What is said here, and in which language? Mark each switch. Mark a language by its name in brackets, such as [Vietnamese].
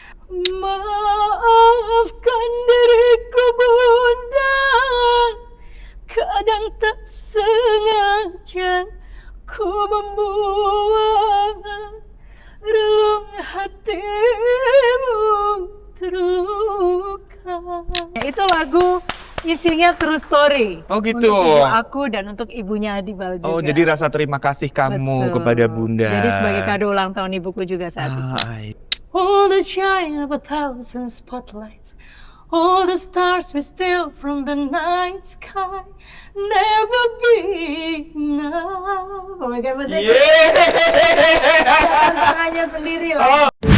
[Indonesian] Maafkan diriku bunda, kadang tak sengaja ku membuat relung hatimu terluka. Itu lagu isinya [English] true story. [Indonesian] Oh gitu. Untuk ibu aku dan untuk ibunya Adibal juga. Oh jadi rasa terima kasih kamu kepada bunda. Jadi sebagai kado ulang tahun ibuku juga saat itu. [English] All the shine of 1,000 spotlights, all the stars we steal from the night sky, never be enough. Oh my God, [Indonesian] masih tangannya sendiri lah.